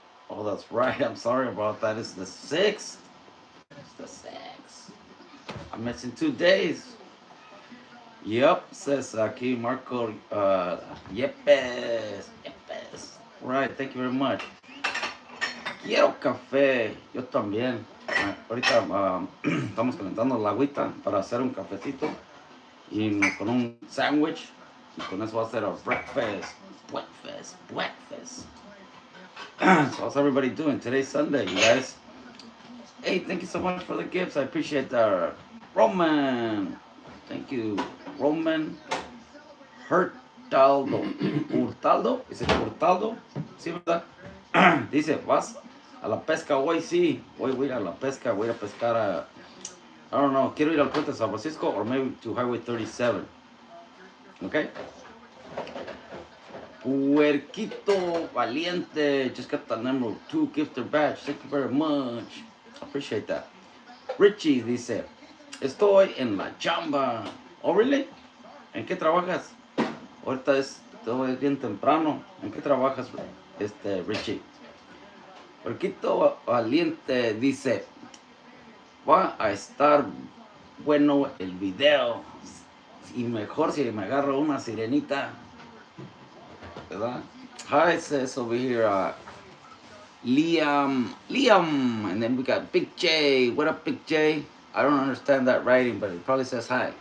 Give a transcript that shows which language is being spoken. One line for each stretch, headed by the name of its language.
English: Oh, that's right. I'm sorry about that. It's the 6th. It's the 6th. I'm missing 2 days. Yep, says aquí Marco. Yepes. Right, thank you very much.
Spanish: Quiero café. Yo también. Ahorita estamos calentando la agüita para hacer un cafecito y con un sándwich. Y con eso va a ser
English: a breakfast. Breakfast. So how's everybody doing? Today's Sunday, you guys. Hey, thank you so much for the gifts. I appreciate that. Roman. Thank you.
Spanish: Roman Hurtado. ¿Es el Hurtado? Sí, ¿verdad? Dice, ¿vas a la pesca hoy? Sí. Hoy voy a ir a la pesca. Voy a pescar a...
English: I don't know.
Spanish: Quiero ir al puente de San Francisco
English: or maybe to Highway 37. Okay? Puerquito Valiente just got the number 2 gifted badge. Thank you very much. Appreciate that.
Spanish: Richie dice, estoy en la chamba.
English: Oh, really?
Spanish: ¿En qué trabajas? Ahorita es bien temprano. ¿En qué trabajas, Richie? Puerquito Valiente dice, va a estar bueno el video. Y mejor si me agarro una sirenita. ¿Verdad?
English: Hi, says over here, Liam, and then we got Big J. What up, Big J? I don't understand that writing, but it probably says hi.